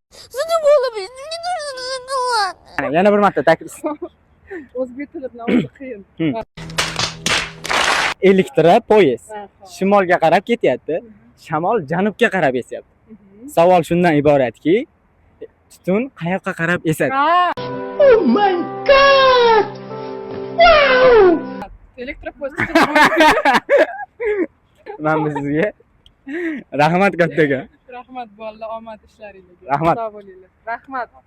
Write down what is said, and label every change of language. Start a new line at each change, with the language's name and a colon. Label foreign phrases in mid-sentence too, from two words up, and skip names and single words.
Uzbek: Yana bir marta takror. O'zbek tili bilan o'zi qiyin. Elektropoyezd Ha, xo'p. shimolga qarab ketyapti. Shamol janubga qarab esyapti. Savol shundan iboratki, tutun qayoqqa qarab esadi?
English: Oh my god! Wow!
Uzbek: Elektropoyezd. Men sizga rahmat kattaga. Rahmat bolalar, omad ishlaringizga. Rahmat. Xudo bo'linglar. Rahmat.